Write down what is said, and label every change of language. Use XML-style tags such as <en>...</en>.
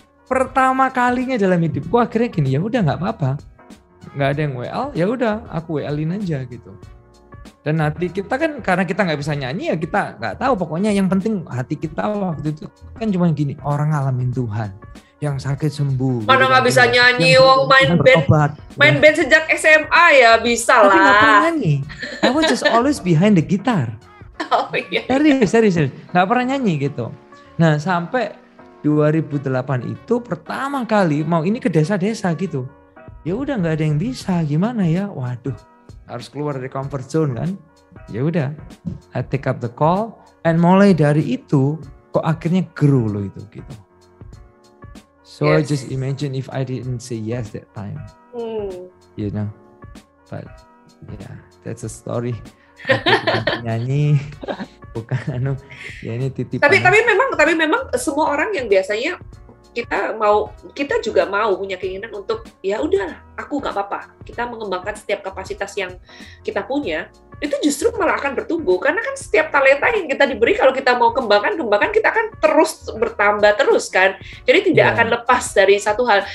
<id>Pertama kalinya dalam hidupku akhirnya gini, ya udah nggak apa-apa, nggak ada yang WL, ya udah aku WL-in aja gitu. Dan hati kita kan karena kita nggak bisa nyanyi ya kita nggak tahu, pokoknya yang penting hati kita waktu itu kan cuma gini, orang ngalamin Tuhan, yang sakit sembuh. Mana nggak bisa nyanyi, wong main band sejak SMA ya bisa lah. Tapi nggak pernah nyanyi.</id> <en>I was just always behind the guitar.</en> <id>Oh iya. Serius, nggak pernah nyanyi gitu. Nah sampai 2008 itu pertama kali mau ini ke desa-desa gitu. Ya udah nggak ada yang bisa, gimana ya? Waduh, harus keluar dari comfort zone kan? Ya udah,</id> <en>I take up the call, and</en> <id>mulai dari itu kok akhirnya grow loh itu gitu.</id> <en>So I just imagine if I didn't say yes that time, you know. But yeah, that's a story.</en> <id>Aku bukan penyanyi, bukan ya ini titipan. Tapi memang semua orang yang biasanya kita juga mau punya keinginan untuk ya udah aku nggak apa-apa, kita mengembangkan setiap kapasitas yang kita punya, itu justru malah akan bertumbuh karena kan setiap talenta yang kita diberi kalau kita mau kembangkan kita akan terus bertambah terus kan, jadi tidak akan lepas dari satu hal.</id>